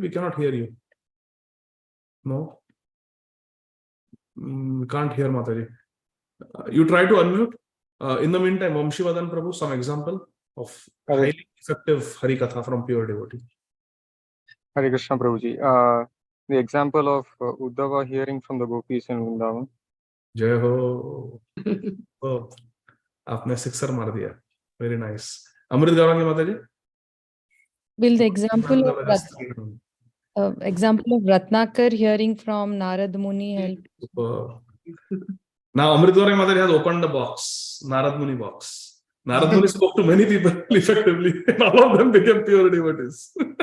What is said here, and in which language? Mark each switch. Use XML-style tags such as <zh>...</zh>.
<en>We cannot hear you. No? We can't hear Mataji. You try to unmute. In the meantime, Vamshi Vadan Prabhu, some example of highly effective Harikatha from pure devotee. Hare Krishna Prabhuji. The example of Uddhava hearing from the gopis in Vrindavan. Jai ho.</en> <hi>Oh, आपने sixer मार दिया.</hi> <en>Very nice. Amrit Gauranga Mataji. Will the example of Ratnakar hearing from Narad Muni help? Now Amrit Gauranga Mataji has opened the box, Narad Muni box. Narad Muni spoke to many people effectively, and all of them became pure devotees.</en>